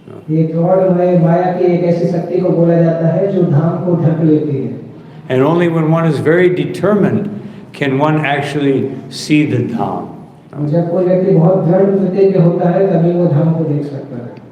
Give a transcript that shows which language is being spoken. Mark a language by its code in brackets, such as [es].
[hi] ये प्रौढ़मय माया की एक ऐसी शक्ति को बोला जाता है जो धाम को ढक लेती है। [en] And only when one is very determined can one actually see the Dham. [hi] जब कोई व्यक्ति बहुत दृढ़ प्रतिज्ञ होता है तभी वो धाम को देख सकता है.